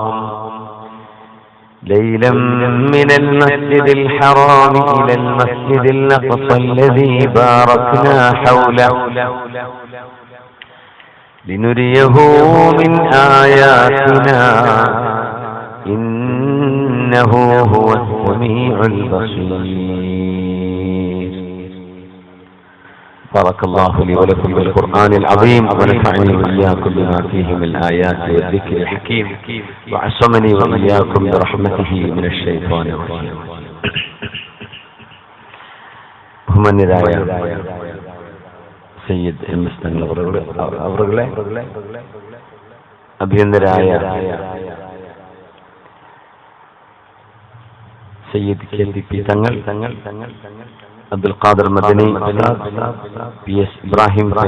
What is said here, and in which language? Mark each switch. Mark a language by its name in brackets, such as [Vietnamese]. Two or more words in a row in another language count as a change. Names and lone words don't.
[Arabic] إلى المسجد الأقصى الذي باركنا حوله لنريه من آياتنا إنه هو السميع البصير. بارك الله لي ولكم بالقرآن العظيم ونفعني وإياكم بما فيه من الآيات والذكر الحكيم وعصمني وإياكم برحمته من الشيطان الرجيم. [Malayalam] ബഹുമാന്യരായ സയ്യിദ് എം എസ് തങ്ങൾ അവരുടെ അഭിനന്ദരായ സയ്യിദ് കെ പി തങ്ങൾ, അബ്ദുൽ ഖാദർ മദനി, പി എസ് ഇബ്രാഹിം